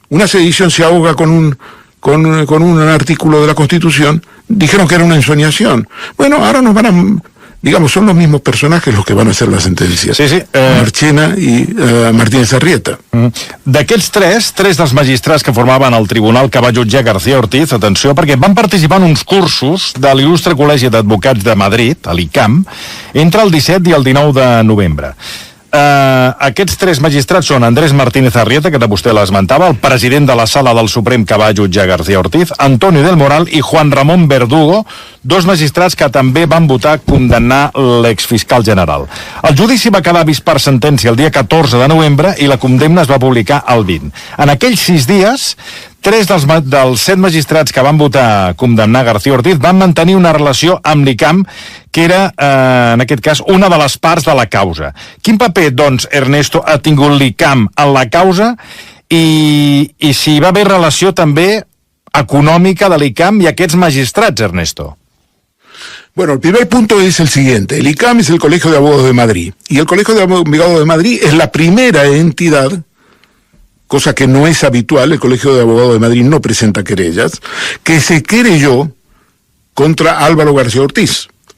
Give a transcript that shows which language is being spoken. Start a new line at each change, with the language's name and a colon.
Spanish: Una sedición se ahoga con un artículo de la Constitución. Dijeron que era una ensoñación. Bueno, ahora nos van a... Digamos, son los mismos personajes los que van a hacer la sentencia. Sí.
Catalan: Marchena i Martínez Arrieta. D'aquests tres dels magistrats que formaven el tribunal que va jutjar García Ortiz, atenció, perquè van participar en uns cursos de l'Il·lustre Col·legi d'Advocats de Madrid, a l'ICAM, entre el 17 i el 19 de novembre. Aquests tres magistrats són Andrés Martínez Arrieta, que vostè l'esmentava, el president de la Sala del Suprem que va jutjar García Ortiz, Antonio del Moral i Juan Ramón Verdugo, dos magistrats que també van votar condemnar l'exfiscal general. El judici va quedar vist per sentència el dia 14 de novembre i la condemna es va publicar el 20. En aquells 6 dies, 3 dels 7 magistrats que van votar condemnar García Ortiz van mantenir una relació amb l'ICAM, que era, en aquest cas, una de les parts de la causa. Quin paper, doncs, Ernesto, ha tingut l'ICAM en la causa i si hi va haver relació també econòmica de l'ICAM i aquests magistrats, Ernesto?
Spanish: Bueno, el primer punto es el siguiente. El ICAM es el Colegio de Abogados de Madrid. Y el Colegio de Abogados de Madrid es la primera entidad, cosa que no es habitual, el Colegio de Abogados de Madrid no presenta querellas, que se querelló contra Álvaro García Ortiz.